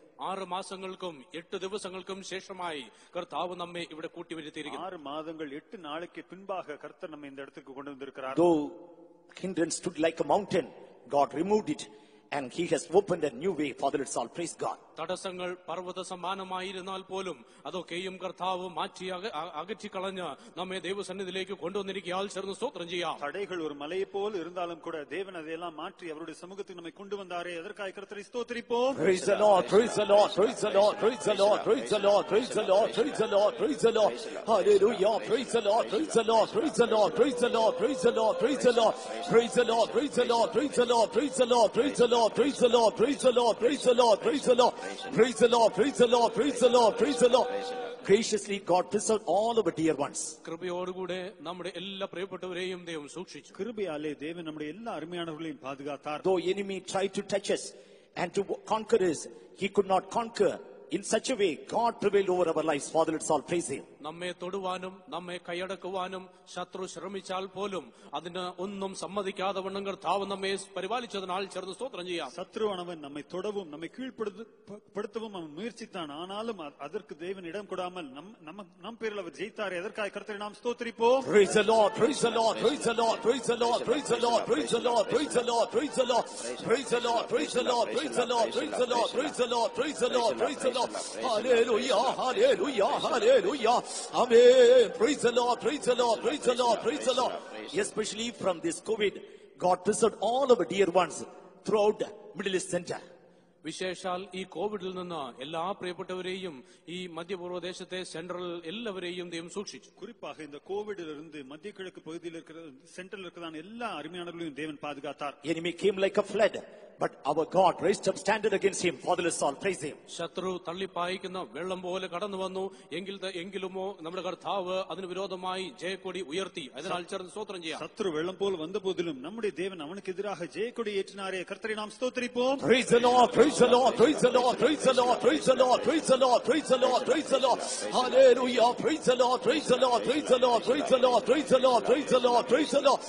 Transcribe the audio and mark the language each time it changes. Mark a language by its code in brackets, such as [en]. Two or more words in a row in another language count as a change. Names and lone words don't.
[ml] 6 മാസങ്ങൾക്കും 8 ദിവസങ്ങൾക്കും ശേഷമായി കർത്താവ് നമ്മെ ഇവിടെ കൂട്ടിവരുത്തിയിരിക്കുന്നു. [ta] 6 മാதங்கள் 8 நாளுக்கு பின்பாக கர்த்தர் நம்மை இந்த இடத்துக்கு கொண்டு வந்திருக்கிறார். [en] Though hindrance stood like a mountain, God removed it and he has opened a new way. Father, let's all praise God. [ml] തടസ്സങ്ങൾ പർവ്വത സമാനമായിരുന്നാൽ പോലും അതൊക്കെയും കർത്താവ് മാറ്റി അകറ്റിക്കളഞ്ഞ് നമ്മെ ദൈവസന്നിധിയിലേക്ക് കൊണ്ടുവന്നിരിക്കാൻ ചേർന്ന് സ്തോത്രം ചെയ്യാം. [ta] தடைகள் ஒரு மலையை போல் இருந்தாலும் கூட தேவன் அதையெல்லாம் மாற்றி அவருடைய சமூகத்துக்கு நம்மை கொண்டு வந்தாரே, அதற்காக கர்த்தரை ஸ்தோத்திரிப்போம். [en] Praise the Lord, praise the Lord, praise the Lord, praise the Lord, praise the Lord, praise the Lord, praise the Lord, praise the Lord. Hallelujah, praise the Lord, praise the Lord, praise the Lord, praise the Lord, praise the Lord, praise the Lord, praise the Lord, praise the Lord, praise the Lord, praise the Lord, praise the Lord, praise the Lord, praise the Lord, praise the Lord, praise the Lord, praise the Lord, praise the Lord, praise the Lord, praise the Lord. Graciously God preserved all our dear ones. [ml] കൃപയോടുകൂടെ നമ്മുടെ എല്ലാ പ്രിയപ്പെട്ടവരെയും ദൈവം സൂക്ഷിച്ചു. [ta] கிருபையாலே தேவன் நம்முடைய எல்லா அருமையானவர்களையும் பாதுகாத்தார். [en] Though enemy tried to touch us and to conquer us, he could not conquer. In such a way, God prevailed over our lives. Father, let's all praise him. [ml] നമ്മെ തൊടുവാനും നമ്മെ കൈയടക്കുവാനും ശത്രു ശ്രമിച്ചാൽ പോലും അതിന് ഒന്നും സമ്മതിക്കാതെ വണ്ണം കർത്താവ് നമ്മെ പരിപാലിച്ചതിനാൽ ചേർന്ന് സ്തോത്രം ചെയ്യാം. [ta] சத்ருவானவன் நம்மை தொடவும் நம்மை கீழ்ப்படுத்தவும் அவன் முயற்சித்தான். ஆனாலும் அதற்கு தேவன் இடம் கொடாமல் நம் பேரில் அவர் ஜெயித்தார். எதற்காக கர்த்தரை நாம் ஸ்தோத்திரிப்போம். [en] Praise the Lord, praise the Lord, praise the Lord, praise the Lord, praise the Lord, praise the Lord, praise the Lord, praise the Lord, praise the Lord, praise the Lord, praise the Lord, praise the Lord, praise the Lord, praise the Lord, praise the Lord. Hallelujah, hallelujah, hallelujah. Amen. Praise the Lord, praise the Lord, praise the Lord, praise the Lord. Especially from this COVID, God preserved all our dear ones throughout Middle East Center. [ml] വിശേഷാൽ ഈ കോവിഡിൽ നിന്ന് എല്ലാ പ്രിയപ്പെട്ടവരെയും ഈ മധ്യപൂർവ്വ ദേശത്തെ സെൻട്രൽ എല്ലാവരെയും ദൈവം സൂക്ഷിച്ചു. [ta] குறிப்பாக இந்த கோவிடில் இருந்து மத்திய கிழக்கு பகுதியில் இருக்கிற சென்ட்ரல் இருக்கிறதான எல்லா அருமையானவர்களையும் தேவன் பாதுகாத்தார். [en] Enemy came like a flood, but our God raised up standard against him. Father, let's all praise him. [ml] ശത്രു തള്ളിപ്പായിക്കുന്ന വെള്ളം പോലെ കടന്നു വന്നു എങ്കിലുമോ നമ്മുടെ കർത്താവ് അതിന് വിരോധമായി ജയക്കൊടി ഉയർത്തി. അതിനാൽ ചേർന്ന് സ്തോത്രം ചെയ്യാം. [ta] சத்ரு வெள்ளம் போல் வந்த போதிலும் நம்முடைய தேவன் அவனுக்கு எதிராக ஜெயக்கொடி ஏற்றினாரே. கர்த்தரை நாம் ஸ்தோத்திரிப்போம். [en] Praise the Lord, praise the Lord, praise the Lord, praise the Lord, praise the Lord, praise the Lord, praise the Lord, praise the Lord. Hallelujah, praise the Lord, praise the Lord, praise the Lord, praise the Lord, praise the Lord, praise the Lord, praise the Lord.